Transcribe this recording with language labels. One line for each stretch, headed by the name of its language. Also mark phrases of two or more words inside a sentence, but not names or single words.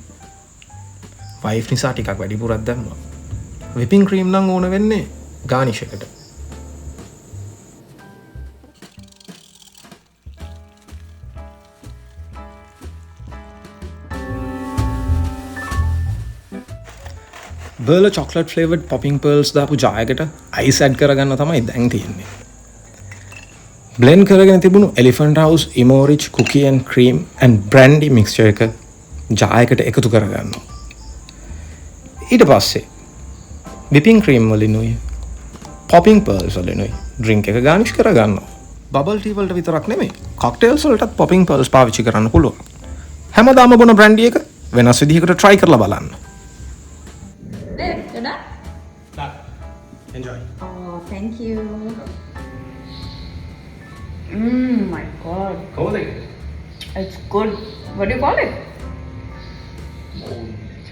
Sinhala: වයිෆ් නිසා ටිකක් වැඩිපුරක් දැම්මා.
English: whipping cream
Sinhala: නම් ඕන වෙන්නේ garnish එකට. Berlo
English: chocolate flavored popping pearls
Sinhala: දාපු ජායකට ice add කරගන්න තමයි දැන් තියෙන්නේ. blend කරගෙන තිබුණු Elephant House Imo-Rich
English: cookie and cream and brandy mixture
Sinhala: එක ජායකට එකතු කරගන්නවා. ඊට පස්සේ
English: whipping cream
Sinhala: වලිනුයි
English: popping pearls
Sinhala: වලිනුයි drink එක garnish කරගන්නවා.
English: bubble tea
Sinhala: වලට විතරක් නෙමෙයි cocktails වලටත්
English: popping pearls
Sinhala: පාවිච්චි කරන්න පුළුවන්. හැමදාම බොන brandy එක වෙනස් විදිහකට try කරලා බලන්න.
English: Babe, you done? Done. Enjoy. Oh, thank you. My God.
Sinhala: කොහොමද?
English: It's good. What do you call it? Oh,